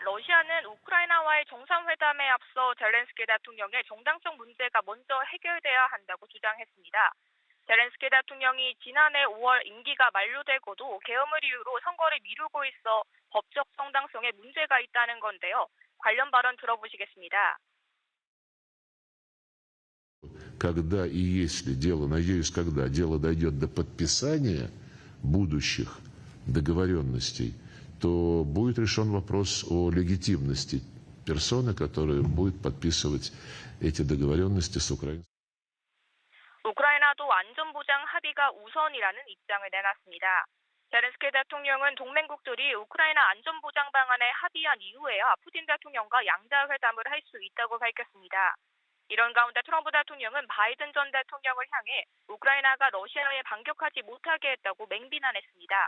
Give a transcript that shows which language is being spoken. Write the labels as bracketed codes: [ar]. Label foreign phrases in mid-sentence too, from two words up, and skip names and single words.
[ko] 러시아는 우크라이나와의 정상회담에 앞서 젤렌스키 대통령의 정당성 문제가 먼저 해결돼야 한다고 주장했습니다. 젤렌스키 대통령이 지난해 5월 임기가 만료되고도 계엄을 이유로 선거를 미루고 있어 법적 정당성에 문제가 있다는 건데요. 관련 발언 들어보시겠습니다. [ru] Когда и если дело, надеюсь, когда дело дойдет до подписания будущих договоренностей, то будет решен вопрос о легитимности персоны, которая будет подписывать эти договоренности с Украиной. [ko] 우크라이나도 안전보장 합의가 우선이라는 입장을 내놨습니다. 젤렌스키 대통령은 동맹국들이 우크라이나 안전보장 방안에 합의한 이후에야 푸틴 대통령과 양자회담을 할 수 있다고 밝혔습니다. 이런 가운데 트럼프 대통령은 바이든 전 대통령을 향해 우크라이나가 러시아에 반격하지 못하게 했다고 맹비난했습니다.